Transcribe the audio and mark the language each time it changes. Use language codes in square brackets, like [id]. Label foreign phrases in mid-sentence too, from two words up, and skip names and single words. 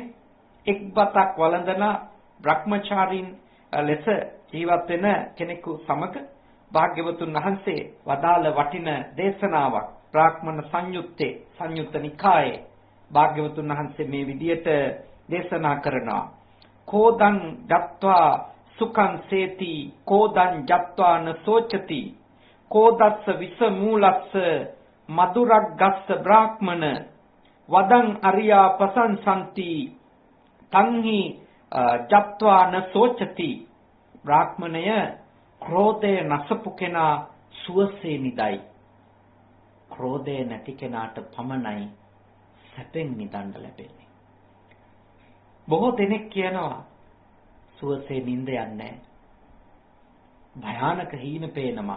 [si] එක් බතක් වළඳන බ්‍රහ්මචාරීන් ලෙස ජීවත් වෙන කෙනෙකු සමග භාග්‍යවතුන් වහන්සේ වදාළ වටින දේශනාවක් බ්‍රාහ්මණ සංයුත්තේ සංයුත්ත නිකායේ භාග්‍යවතුන් වහන්සේ මේ විදියට දේශනා කරනවා. [pi] කෝදං ජත්වා සුඛං සේති කෝදං ජත්වා න සෝචති කෝදස්ස විස මූලස්ස මధుරග්ගස්ස බ්‍රාහ්මණ වදං අරියා පසංසන්ති තංහි ජත්වා න සෝචති. [si] බ්‍රාහ්මණය ක්‍රෝධය නසපු කෙනා සුවසේ නිදයි. ක්‍රෝධය නැති කෙනාට පමණයි සැපෙන් නිදන්න ලැබෙන්නේ. බොහෝ දෙනෙක් කියනවා සුවසේ නිින්ද යන්නේ භයානක හීන පේනවා.